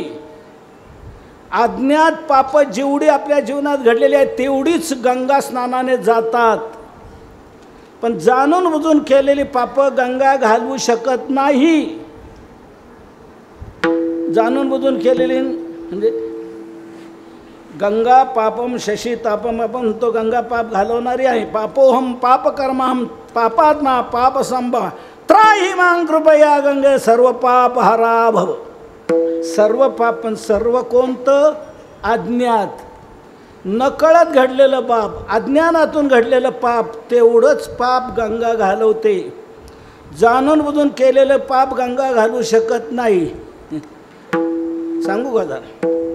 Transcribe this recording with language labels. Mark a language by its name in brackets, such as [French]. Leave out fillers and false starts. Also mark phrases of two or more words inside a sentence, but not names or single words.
[Marathi] अज्ञात पाप जेवढी आपल्या जीवनात घडलेली आहेत तेवढीच गंगा स्नानाने जातात. पण जाणून बुजून केलेली पाप गंगा घालवू शकत नाही. जाणून बुजून केलेली म्हणजे [Sanskrit] गंगा पापम शशी तापम, [Marathi] आपण म्हणतो गंगा पाप घालवणारी आहे. [Sanskrit] पापोहम पाप कर्महम पापात्मा पाप संभा त्राही मां कृपया गंगे सर्व पाप हरा भव. [Marathi] सर्व पाप, पण सर्व कोणतं? अज्ञात, नकळत घडलेलं पाप, अज्ञानातून घडलेलं पाप, तेवढंच पाप गंगा घालवते. जाणून बुजून केलेलं पाप गंगा घालू शकत नाही. सांगू का जरा?